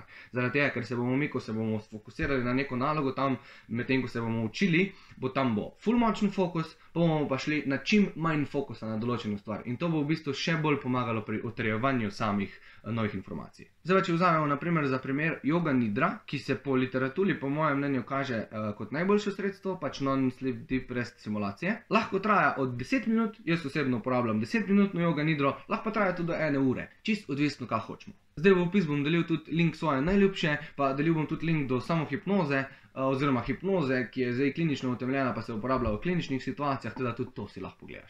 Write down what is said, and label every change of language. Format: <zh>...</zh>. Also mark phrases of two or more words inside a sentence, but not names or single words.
<sl>Zaradi tega, ker se bomo mi, ko se bomo sfokusirali na neko nalogo tam, medtem ko se bomo učili, bo ful močen fokus, pa bomo pa šli na čim manj fokusa na določeno stvar. In to bo v bistvu še bolj pomagalo pri utrjevanju samih novih informacij. Zdaj pa, če vzamemo naprimer za primer yoga nidra, ki se po literaturi po mojem mnenju kaže kot najboljše sredstvo, pač</sl> <en>non-sleep deep rest</en> <sl>simulacije. Lahko traja od 10 minut, jaz osebno uporabljam 10-minutno yoga nidro, lahko pa traja tudi do 1 ure, čist odvisno, kaj hočemo. Zdaj v opis bom delil tudi link svoje najljubše, pa delil bom tudi link do samohipnoze, oziroma hipnoze, ki je zdaj klinično utemeljena, pa se uporablja v kliničnih situacijah, teda tudi to si lahko pogledaš.</sl>